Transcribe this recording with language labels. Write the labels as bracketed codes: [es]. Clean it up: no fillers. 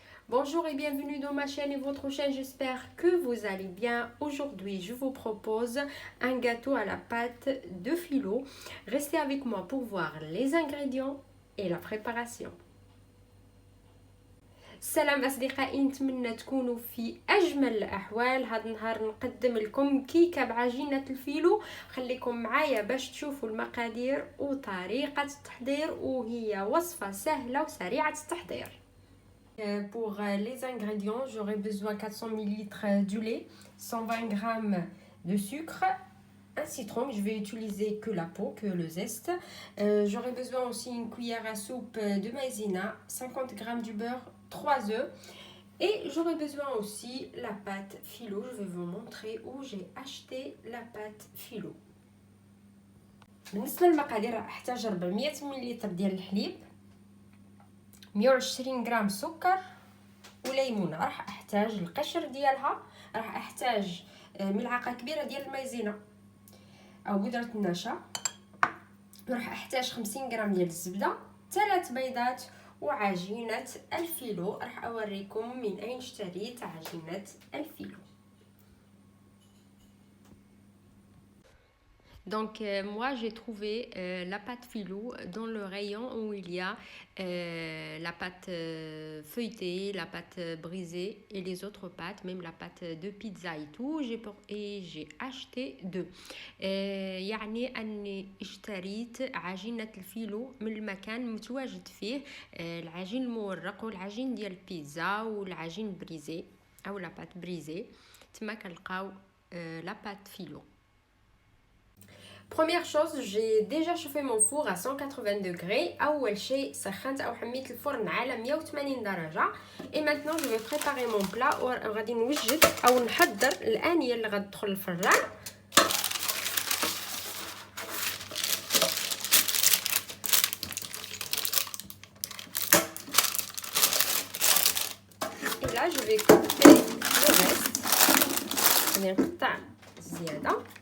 [fr] Bonjour et bienvenue dans ma chaîne et votre chaîne, j'espère que vous allez bien. Aujourd'hui, je vous propose un gâteau à la pâte de phyllo. Restez avec moi pour voir les ingrédients et la préparation. [ar] السلام أصدقائي، نتمنى تكونوا في أجمل الأحوال. هذا النهار نقدم لكم كيكة بعجينة الفيلو. خليكم معايا باش تشوفوا المقادير وطريقة التحضير، وهي وصفة سهلة وسريعة التحضير. [fr] Pour les ingrédients, j'aurai besoin 400 ml du lait, 120 g de sucre, un citron, je vais utiliser que la peau, que le zeste. J'aurai besoin aussi une cuillère à soupe de maïzena, 50 g du beurre, 3 œufs. Et j'aurai besoin aussi la pâte phyllo. Je vais vous montrer où j'ai acheté la pâte phyllo. [ar] بالنسبة للمقادير راح احتاج 400 ملل ديال الحليب، 120 غرام سكر وليمونه. راح احتاج القشر ديالها، راح احتاج ملعقه كبيره ديال المايزينا او بودره النشا، راح احتاج 50 غرام ديال الزبده، 3 بيضات وعجينه الفيلو. راح اوريكم من اين اشتريت عجينه الفيلو. [fr] Donc moi j'ai trouvé la pâte phyllo dans le rayon où il y a la pâte feuilletée, la pâte brisée et les autres pâtes, même la pâte de pizza et tout. J'ai acheté deux. [ar] يعني أني اشتريت عجينة الفيلو من المكان متواجد فيه العجين المورق والعجين ديال البيتزا والعجين بريزي أو لا بات بريزي. تما كنلقاو [fr] la pâte phyllo. Première chose, j'ai déjà chauffé mon four à 180 degrés. [ar] أول شيء سخنت أو حميت الفرن على 180 درجة. [fr] Et maintenant je vais préparer mon plat [ar] وغادي نوجد أو نحضر الآنية اللي غتدخل الفران. [fr] Et là je vais couper le reste. [ar] غادي نقطع زيادة.